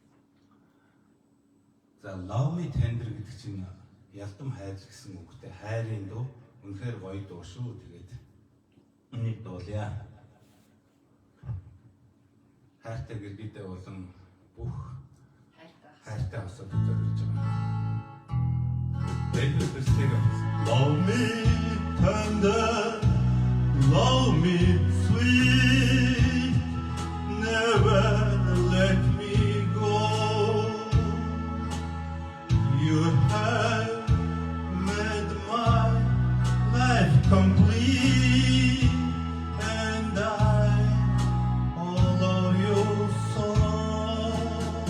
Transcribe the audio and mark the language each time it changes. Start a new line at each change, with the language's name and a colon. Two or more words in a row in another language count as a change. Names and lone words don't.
Mongolian: За Love Me Tender гэдэг чинь ялдам хайр гэсэн үгтэй хайрын дуу. Үнэхээр гоё дуу шүү. Тэгээд энийг дуулъя. Хайртай гэргийдээ болон бүх хайртай хосод зориулж байгаа. Elvis Presley.
English: Love me tender, love me sweet, never let me go. You have made my life complete, and I follow your song.